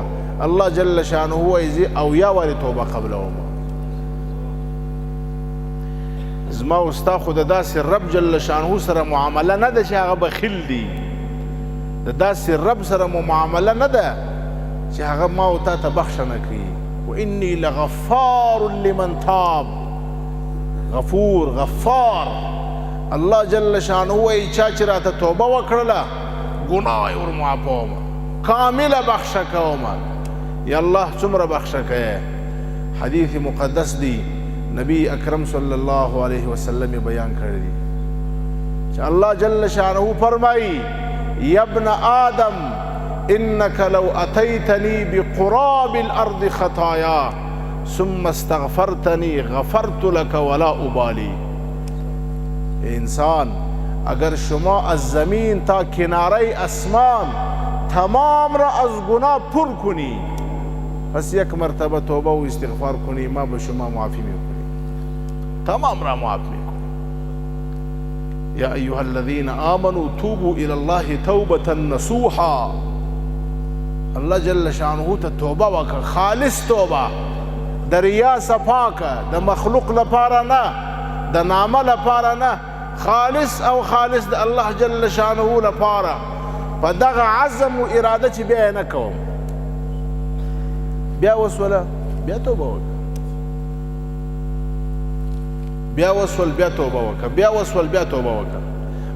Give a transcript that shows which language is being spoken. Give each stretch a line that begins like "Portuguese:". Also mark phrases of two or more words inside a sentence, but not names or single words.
Pashto: الله
Arabic: جل شانه
Pashto: وایي زه اویا وارې توبه قبلوم. زما او ستا خو د داسې رب
Arabic: جل شانه
Pashto: سره معامله نه ده چې هغه بخیل دی. د داسې رب سره مو معامله نه ده چې هغه ما او تا ته بخښنه کوي.
Arabic: وإني لغفار لمن تاب. غفور، غفار.
Pashto: الله
Arabic: جل شانه
Pashto: وایي چا چې راته توبه وکړله ګناه یې ور معافوم، کامله بخښه کوم. یا الله څومره بخښه کوې. حدیث مقدس دی، نبی اکرم
Arabic: صلی الله علیه وسلم
Pashto: بیان کړی دی چې الله
Arabic: جل شانه
Pashto: فرمایي
Arabic: یا ابن آدم انك لو اتيتني بقراب الارض خطايا ثم استغفرتني غفرت لك ولا ابالي.
Persian: انسان اگر شما از زمین تا کناره اسمان تمام را از گناه پر کنی، پس یک مرتبه توبه و استغفار کنی، ما به شما معافی میکنی، تمام را معاف میکنی.
Arabic: یا ایها الذین آمنوا توبوا الى الله توبه نصوحا.
Pashto: الله
Arabic: جل شانه
Pashto: ته توبه وکړه، خالص توبه، د ریا صفا کړه، د مخلوق لپاره نه، د نامه لپاره نه، خالص او خالص د الله
Arabic: جل شانه
Pashto: لپاره. په دغه عزم و اراده چې بیا یې نه کوم، بیا وسوله، بیا توبه وکړه، بیا وسول، بیا توبه وکړه، بیا وسول، بیا توبه وکړه.